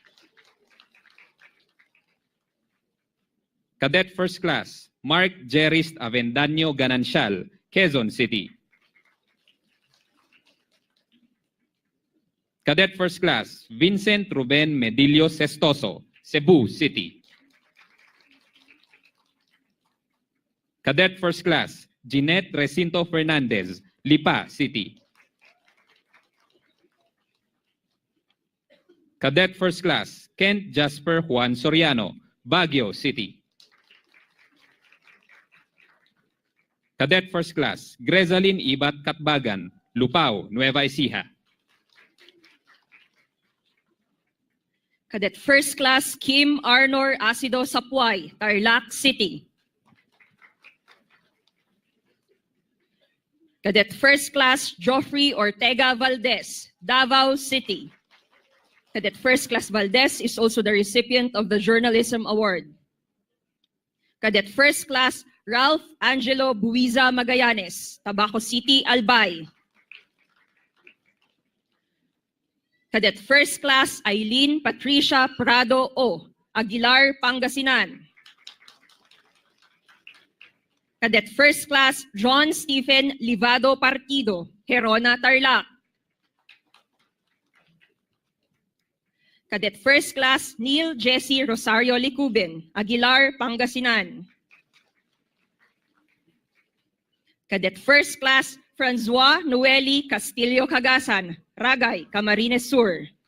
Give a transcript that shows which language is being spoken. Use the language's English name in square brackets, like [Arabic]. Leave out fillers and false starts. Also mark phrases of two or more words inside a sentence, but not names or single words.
[English] Cadet First Class Mark Jerist Avendaño Ganancial, Quezon City. Cadet First Class Vincent Ruben Medillo Sestoso, Cebu City. Cadet First Class Jeanette Recinto Fernandez, Lipa City. Cadet First Class Kent Jasper Juan Soriano, Baguio City. Cadet First Class Grezalyn Ibat Katbagan, Lupao, Nueva Ecija. Cadet First Class Kim Arnor Acido Sapuay, Tarlac City. Cadet First Class Joffrey Ortega Valdez, Davao City. Cadet First Class Valdez is also the recipient of the Journalism Award. Cadet First Class Ralph Angelo Buiza Magallanes, Tabaco City, Albay. Cadet First Class Eileen Patricia Prado O, Aguilar, Pangasinan. Cadet First Class John Stephen Livado Partido, Gerona, Tarlac. Cadet First Class Neil Jesse Rosario Licubin, Aguilar, Pangasinan. Cadet First Class Francois Noeli Castillo Cagasan, Ragay, Camarines Sur.